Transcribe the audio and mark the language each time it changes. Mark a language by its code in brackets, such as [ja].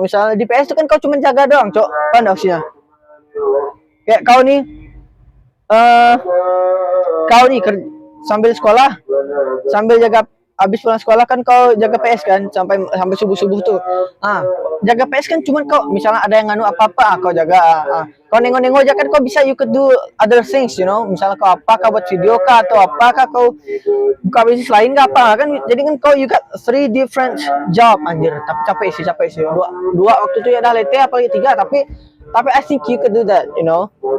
[id] Misalnya di PS tuh kan kau cuma jaga doang, cok, kan maksudnya. Kayak eh kau nih sambil sekolah, sambil jaga, habis pulang sekolah kan kau jaga PS kan sampai subuh tuh. Jaga PS kan cuman kau misalnya ada yang nganu apa-apa, kau jaga. Kau nengok-nengok aja kan, kau bisa, [en] you could do other things, you know. [id] Misalnya kau buat video kah atau apakah, kau buka bisnis lain kah apa kan. Jadi kan kau, [en] you got 3 different job, [id] anjir. Tapi capek sih. Dua waktu itu ya dah lete, apalagi 3, tapi [en] I think you could do that, you know.